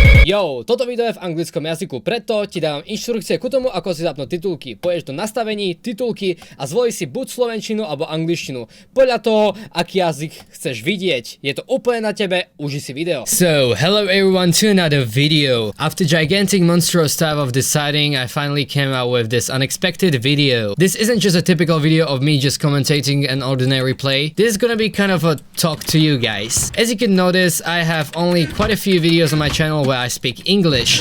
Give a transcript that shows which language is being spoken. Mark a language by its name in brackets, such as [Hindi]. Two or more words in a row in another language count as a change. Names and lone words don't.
[Slovak] Yo, toto video je v anglickom jazyku, preto ti dávam inštrukcie ku tomu, ako si zapnúť titulky. Pôjdeš do nastavení, titulky a zvolí si buď slovenčinu alebo angličtinu. Podľa toho, aký jazyk chceš vidieť. Je to úplne na tebe, uži si video. [English] So, hello everyone to another video. After gigantic monstrous time of deciding, I finally came out with this unexpected video. This isn't just a typical video of me just commentating an ordinary play. This is gonna be kind of a talk to you guys. As you can notice, I have only quite a few videos on my channel where I speak English.